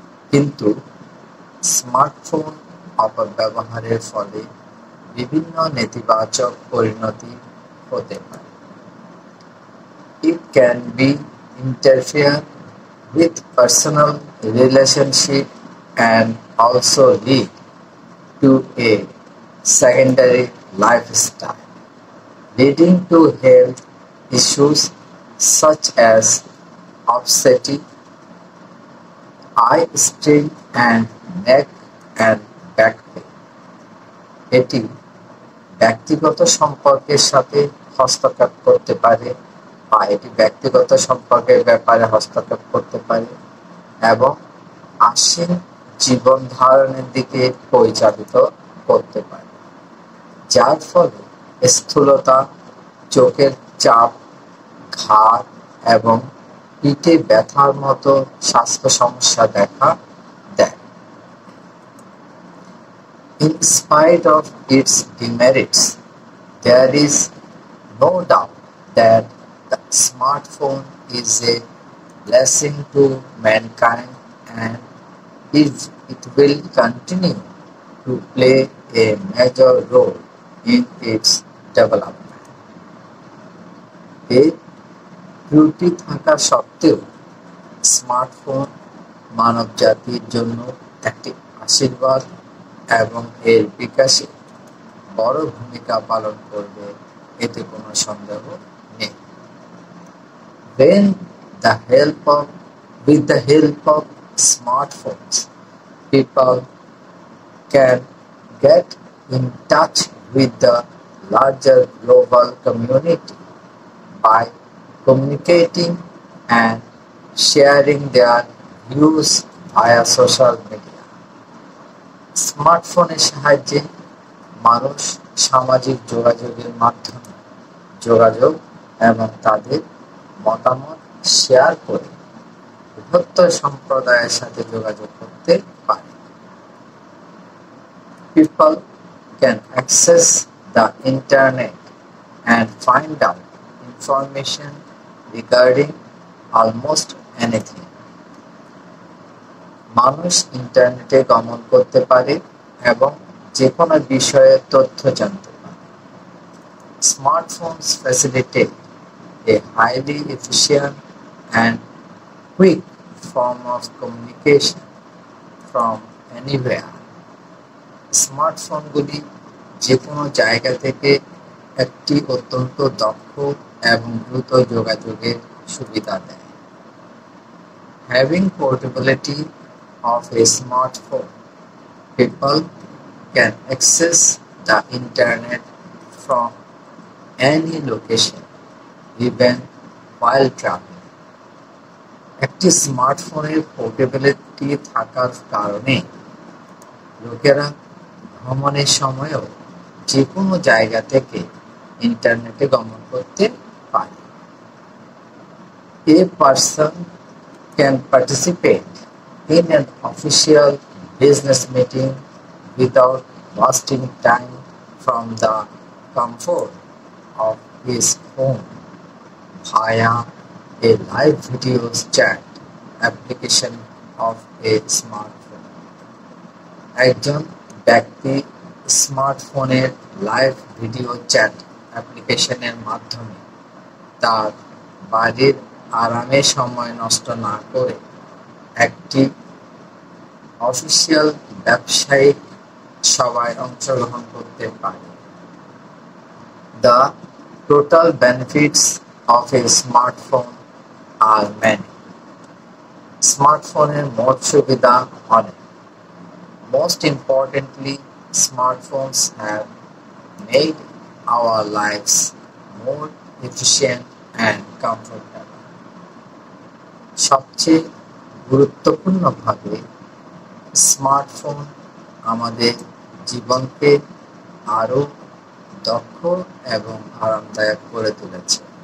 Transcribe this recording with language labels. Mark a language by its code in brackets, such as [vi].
[bn] কিন্তু স্মার্টফোন অপব্যবহারের ফলে বিভিন্ন নেতিবাচক পরিণতি হতে পারে। [en] It can be interfere with personal relationship and also lead to a secondary lifestyle, leading to health issues such as obesity, eye strain, and neck and back pain. [bn] এটি ব্যক্তিগত সম্পর্কের সাথে হস্তক্ষেপ করতে পারে বা এটি ব্যক্তিগত সম্পর্কের ব্যাপারে হস্তক্ষেপ করতে পারে এবং আশীন জীবন ধারণের দিকে পরিচালিত করতে পারে, যার ফলে স্থূলতা, চোখের চাপ, ঘাড় এবং পিঠে ব্যথার মতো স্বাস্থ্য সমস্যা দেখা দেয়। [en] In spite of its demerits, there is no doubt that the smartphone is a blessing to mankind and it will continue to play a major role in its development. [bn] এর ত্রুটি থাকা সত্ত্বেও স্মার্টফোন মানব জাতির জন্য একটি আশীর্বাদ এবং এর বিকাশে বড় ভূমিকা পালন করবে, এতে কোনো সন্দেহ নেই। [en] When the help of with the help of smartphones, people can get in touch with the larger global community by communicating and sharing their views via social media. [bn] স্মার্টফোনের সাহায্যে মানুষ সামাজিক যোগাযোগের মাধ্যমে যোগাযোগ এবং তাদের মতামত শেয়ার করে বৃহত্তর সম্প্রদায়ের সাথে যোগাযোগ করতে পারে। [en] People can access the internet and find out information regarding almost anything. [bn] মানুষ ইন্টারনেটে গমন করতে পারে এবং যে কোনো বিষয়ে তথ্য জানতে পারে। [en] Smartphones facilitate a highly efficient and quick form of communication from anywhere. [bn] স্মার্টফোনগুলি যে কোনো জায়গা থেকে একটি অত্যন্ত দক্ষ এবং দ্রুত যোগাযোগের সুবিধা দেয়। [en] Having portability of a smartphone, people can access the internet from any location, even while traveling. [bn] একটি স্মার্টফোনের পোর্টেবিলিটি থাকার কারণে লোকেরা ভ্রমণের সময়ও যে কোনো জায়গা থেকে ইন্টারনেটে গমন করতে পারে। [en] A person can participate in an official business meeting without wasting time from the comfort of his home via a live video chat application of a smartphone. [bn] একজন ব্যক্তি স্মার্টফোনের লাইভ ভিডিও চ্যাট অ্যাপ্লিকেশনের মাধ্যমে তার বাড়ির আরামে সময় নষ্ট না করে একটি অফিসিয়াল ব্যবসায়িক সভায় অংশগ্রহণ করতে পারে। [en] The total benefits of a smartphone are many. [bn] স্মার্টফোনের মোট সুবিধা অনেক। [en] Most importantly, smartphones have made our lives more efficient and comfortable. [bn] সবচেয়ে গুরুত্বপূর্ণভাবে স্মার্টফোন আমাদের জীবনকে আরো দক্ষ এবং আরামদায়ক করে তুলেছে।